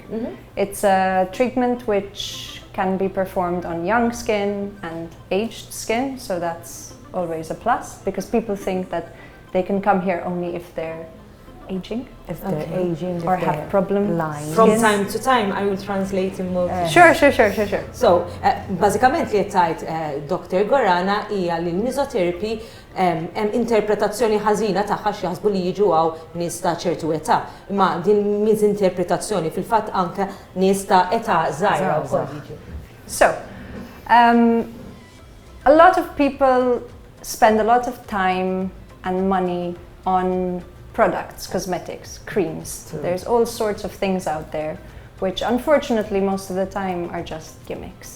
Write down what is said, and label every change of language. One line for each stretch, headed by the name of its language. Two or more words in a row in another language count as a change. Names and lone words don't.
English: It's a treatment which can be performed on young skin and aged skin, so that's always a plus because people think that they can come here only if they're aging. If they're aging, or have problem lines. From time to time, I will translate in more. Sure. So,
Maltese: bażikament li tajt Dr. Gorana hija li l-mesotherapy interpretazzjoni ħażina tagħha xi jaħsbu li jiġu għaw nies ta' ċertu età. Imma din miżinterpretazzjoni fil-fatt anke nies ta' età żgħira wkoll jiġu.
English: So, a lot of people spend a lot of time and money on products, cosmetics, creams. True. There's all sorts of things out there, which unfortunately most of the time are just gimmicks.